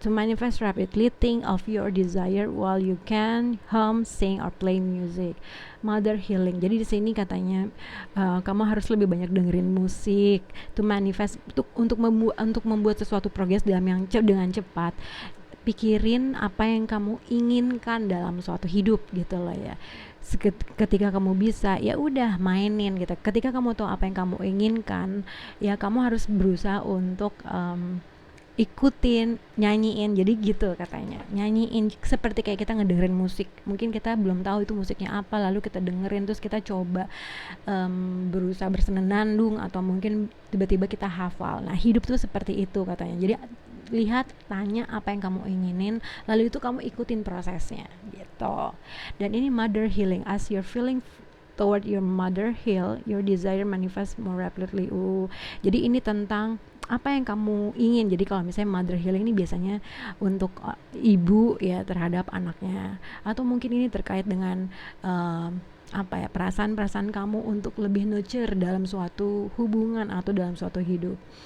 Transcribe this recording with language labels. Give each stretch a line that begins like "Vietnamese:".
English: To manifest rapidly, think of your desire while you can hum, sing, or play music. Mother healing.
Indonesian: Jadi di sini katanya kamu harus lebih banyak dengerin musik.
English: To manifest,
Indonesian: untuk membuat sesuatu progres dengan cepat. Pikirin apa yang kamu inginkan dalam suatu hidup gitu loh ya. Ketika kamu bisa, ya udah mainin gitu. Ketika kamu tahu apa yang kamu inginkan, ya kamu harus berusaha untuk ikutin, nyanyiin. Jadi gitu katanya, nyanyiin seperti kayak kita ngedengerin musik. Mungkin kita belum tahu itu musiknya apa, lalu kita dengerin terus kita coba berusaha bersenandung atau mungkin tiba-tiba kita hafal. Nah, hidup tuh seperti itu katanya. Jadi lihat, tanya apa yang kamu inginin, lalu itu kamu ikutin prosesnya gitu. Dan ini
English: mother healing, as you're feeling toward your mother heal, your desire manifest more rapidly.
Indonesian: Jadi ini tentang apa yang kamu ingin. Jadi kalau misalnya mother healing ini biasanya untuk ibu ya terhadap anaknya, atau mungkin ini terkait dengan apa ya, perasaan-perasaan kamu untuk lebih nurture dalam suatu hubungan atau dalam suatu hidup.